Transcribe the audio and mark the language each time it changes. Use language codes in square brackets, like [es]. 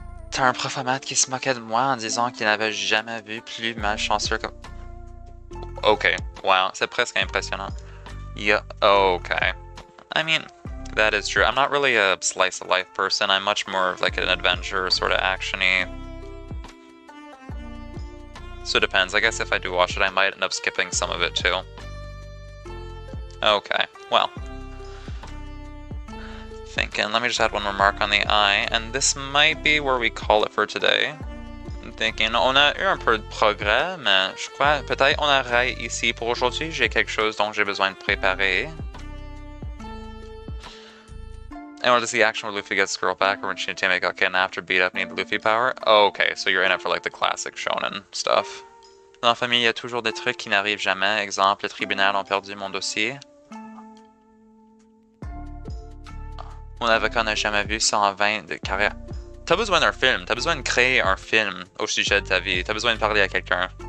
[fr] T'as un prof à maths qui se moquait de moi en disant qu'il n'avait jamais vu plus malchanceux comme... Okay, wow, c'est presque impressionnant. [en] Yeah, okay. I mean, that is true. I'm not really a slice of life person. I'm much more of like an adventure, sort of action-y. So it depends. I guess if I do watch it, I might end up skipping some of it too. Okay, well. Thinking, let me just add one more mark on the eye, and this might be where we call it for today. I'm thinking, [fr] on a eu un peu de progrès, mais je crois peut-être on arrête ici pour aujourd'hui. J'ai quelque chose dont j'ai besoin de préparer. [en] I wanted to see action where Luffy gets the girl back, or when Shinigami got kidnapped or beat up, need the Luffy power. Oh, okay, so you're in it for like the classic shonen stuff. [fr] Dans la famille, il y a toujours des trucs qui n'arrivent jamais. Exemple, les tribunaux ont perdu mon dossier. Mon avocat n'a jamais vu 120 de carrière. T'as besoin d'un film, t'as besoin de créer un film au sujet de ta vie, t'as besoin de parler à quelqu'un.